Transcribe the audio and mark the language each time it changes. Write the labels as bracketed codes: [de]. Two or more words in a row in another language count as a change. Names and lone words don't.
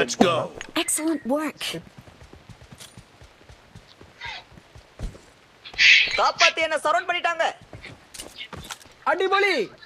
[en] Let's go. Excellent work. [ta] காப்பாத்தி என்ன சரவுண்ட் பண்ணிட்டாங்க. அடிபொலி.